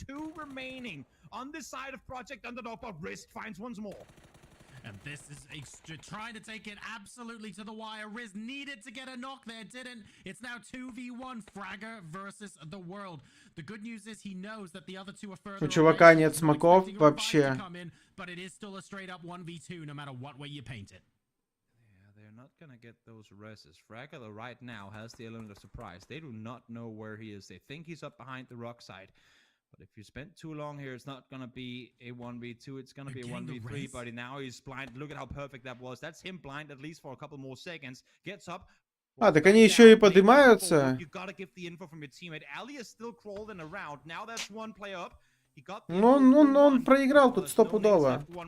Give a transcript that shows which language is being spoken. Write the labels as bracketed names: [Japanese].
[English] 2 remaining on this side of Project Underdog, but Risk finds once more. And this is trying to take it absolutely to the wire. Riz needed to get a knock there, didn't. It's now 2v1 Fragger versus the world. The good news is he knows that the other 2 are further. [Russian] У чувака нет смоков вообще. [English] But it is still a straight up 1v2 no matter what way you paint it. Yeah, they're not gonna get those reses. Fragger right now has the element of surprise. They do not know where he is. They think he's up behind the rock side. But if you spend too long here, it's not going to be a 1v2. It's going to be a 1v3, buddy. Now he's blind. Look at how perfect that was. That's him blind at least for a couple more seconds. Gets up. [Russian] А, так они еще и поднимаются. [English] You gotta give the info from your teammate. Ali is still crawling around. Now that's 1 player up. [Russian] Ну, он проиграл тут стопудово.